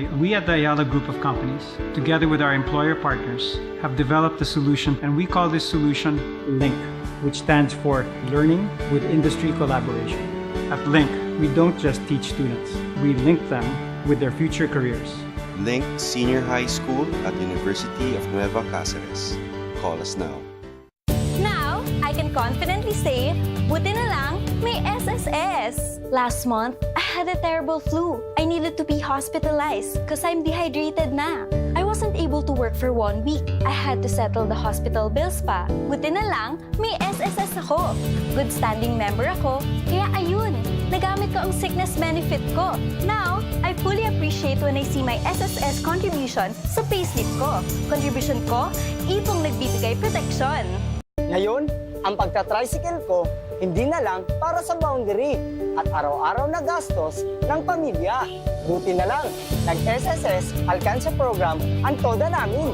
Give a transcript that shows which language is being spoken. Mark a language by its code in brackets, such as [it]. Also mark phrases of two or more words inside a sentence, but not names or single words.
[en] We at the Ayala Group of Companies, together with our employer partners, have developed a solution, and we call this solution LINK, which stands for Learning with Industry Collaboration. At LINK, we don't just teach students, we link them with their future careers. Link Senior High School at University of Nueva Cáceres. Call us now. Now, I can confidently say, [tl] buti na lang, may SSS. [en] Last month, I had a terrible flu. I needed to be hospitalized because I'm dehydrated na. I wasn't able to work for 1 week. I had to settle the hospital bills pa. [tl] Buti na lang, may SSS ako. [en] Good standing member [tl] ako, kaya ayun, nagamit ko ang sickness benefit ko. [en] Now, I fully appreciate when I see my SSS contribution [tl] sa payslip ko. Contribution ko, ipong nagbibigay protection. Ngayon, ang pagta-tricycle ko, hindi na lang para sa boundary at araw-araw na gastos ng pamilya. Buti na lang, nag-SSS Alcanza Program ang toda namin.